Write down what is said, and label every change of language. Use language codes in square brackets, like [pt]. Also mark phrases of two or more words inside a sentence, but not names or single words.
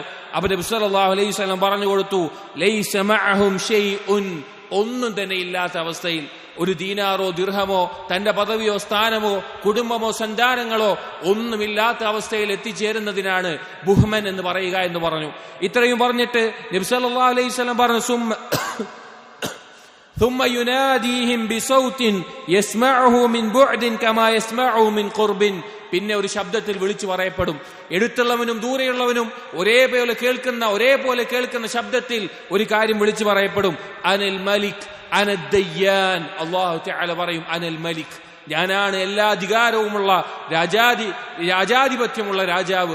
[ml] അപ്പൊ നബി [ar] صلى الله عليه وسلم [ml] പറഞ്ഞു കൊടുത്തു, [ar] ليس معهم شيء, [ml] ഒന്നും തന്നെ ഇല്ലാത്ത അവസ്ഥയിൽ, ഒരു ദീനാറോ ദിർഹമോ തന്റെ പദവിയോ സ്ഥാനമോ കുടുംബമോ സന്താനങ്ങളോ ഒന്നുമില്ലാത്ത അവസ്ഥയിൽ എത്തിച്ചേരുന്നതിനാണ് ബുഹ്മൻ എന്ന് പറയുക എന്ന് പറഞ്ഞു. ഇത്രയും പറഞ്ഞിട്ട് നബി [ar] صلى الله عليه وسلم [ml] പറഞ്ഞു, [ar] ثم يناديهم بصوت يسمعه من بعد كما يسمعه من قرب, [ml] പിന്നെ ഒരു ശബ്ദത്തിൽ വിളിച്ചു പറയപ്പെടും. എടുത്തുള്ളവനും ദൂരെയുള്ളവനും ഒരേപോലെ കേൾക്കുന്ന ശബ്ദത്തിൽ ഒരു കാര്യം വിളിച്ചു പറയപ്പെടും. [ar] أنا الملك أنا الديان. [ml] അല്ലാഹു തആല പറയും, [ar] أنا الملك, [ml] ഞാനാണ് എല്ലാ അധികാരവുമുള്ള രാജാധിപത്യമുള്ള രാജാവ്.